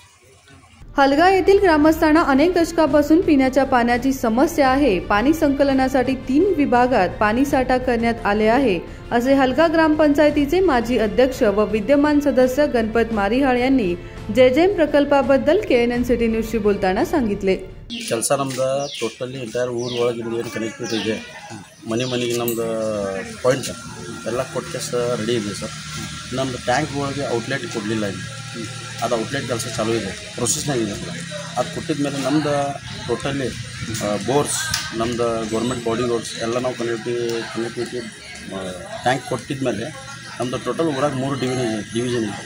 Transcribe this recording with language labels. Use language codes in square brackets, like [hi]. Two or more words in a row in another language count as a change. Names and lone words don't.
[mr] हलगा येथील ग्रामस्थांना अनेक दशकापासून पिण्याच्या पाण्याची समस्या आहे। पाणी संकलनासाठी 3 विभागात पाणी साठा करण्यात आले आहे, असे हलगा ग्रामपंचायतीचे माजी अध्यक्ष व विद्यमान सदस्य गणपत मारिहाळ यांनी जेजेएम प्रकल्पाबद्दल KNN सिटी न्यूजशी बोलताना सांगितले। [kn] ಕೆಲಸ ನಮ್ದು [en] totally entire [kn] ಊರು ಒಳಗಿಂದ ಏನು ಕನೆಕ್ಟಿವಿಟಿ ಇದೆ, ಮನೆಗೆ ನಮ್ದು ಪಾಯಿಂಟ್ ಎಲ್ಲ ಕೊಟ್ಟು ರೆಡಿ ಇದೆ ಸರ್। ನಮ್ಮದು ಟ್ಯಾಂಕ್ ಒಳಗೆ ಔಟ್ಲೆಟ್ ಕೊಡಲಿಲ್ಲ, ಇಲ್ಲಿ ಅದು ಔಟ್ಲೆಟ್ ಕೆಲಸ ಚಾಲೂ ಇದೆ, ಪ್ರೊಸೆಸ್ನಾಗಿದೆ ಸರ್। ಅದು ಕೊಟ್ಟಿದ ಮೇಲೆ ನಮ್ದು [en] totally bores, [kn] ನಮ್ದು [en] government body bores [kn] ಎಲ್ಲ ನಾವು [en] connectivity tank [kn] ಕೊಟ್ಟಿದ ಮೇಲೆ ನಮ್ಮದು ಟೋಟಲ್ ಊರಾಗ 3 ಡಿವಿಷನ್ ಇದೆ।